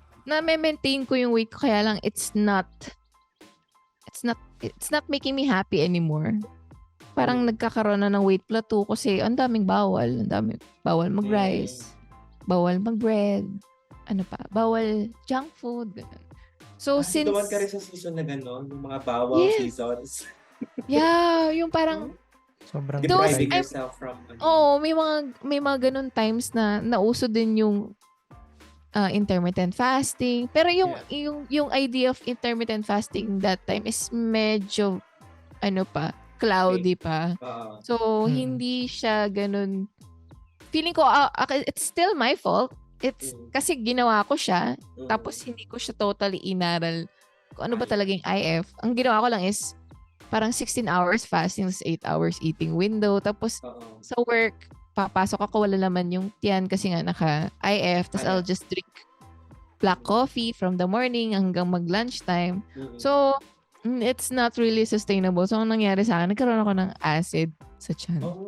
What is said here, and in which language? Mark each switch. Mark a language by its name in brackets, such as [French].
[Filipino] Na-maintain ko yung weight ko, kaya lang [English] it's not making me happy anymore. [Filipino] Parang nagkakaroon na ng weight plateau kasi ang daming bawal. Bawal mag-rice, bawal mag-bread, bawal junk food. Ganun. So since... Duman ka rin sa season na gano'n, yung mga bawal seasons. Yeah, yung parang... Sobrang [English] depriving yourself from... [Filipino] may mga ganun times na nauso din yung intermittent fasting. [English] Pero yung idea of intermittent fasting that time is [Filipino] medyo cloudy pa. So hindi siya ganun. Feeling ko [English] it's still my fault. [Filipino] It's kasi ginawa ko siya tapos hindi ko siya totally inaral kung ano ba talagang IF. Ang ginawa ko lang is parang 16 hours fasting, 8 hours eating window. Tapos sa work, papasok ako, wala naman yung tiyan kasi nga naka-IF. [English] Tapos I'll just drink black coffee from the morning [Filipino] hanggang mag-lunchtime. [English] So, it's not really sustainable. [Filipino] So, ang nangyari sa akin, nagkaroon ako ng acid sa tiyan.